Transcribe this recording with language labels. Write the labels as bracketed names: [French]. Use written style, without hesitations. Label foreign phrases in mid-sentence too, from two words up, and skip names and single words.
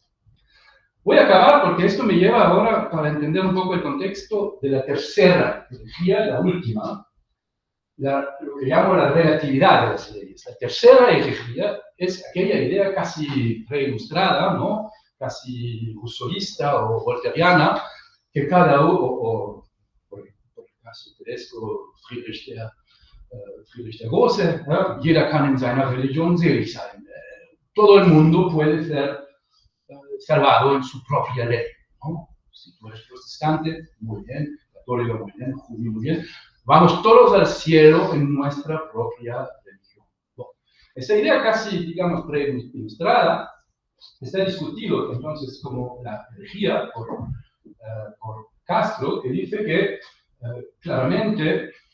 [Spanish] Voy a acabar porque esto me lleva ahora para entender un poco el contexto de la tercera herejía, la última, lo que llamo la relatividad de las leyes. La tercera herejía es aquella idea casi reilustrada, ¿no? Casi rousseauista o voltairiana, que cada uno, por el caso tedesco, Friedrich der Große, [German] jeder kann in seiner Religion selig sein. [Spanish] Todo el mundo puede ser salvado en su propia ley, ¿no? Si tú eres protestante, muy bien, católico, muy bien, judío, muy bien, vamos todos al cielo en nuestra propia religión. Bueno, esa idea casi, digamos, preilustrada está discutido entonces como la herejía por Castro, que dice que claramente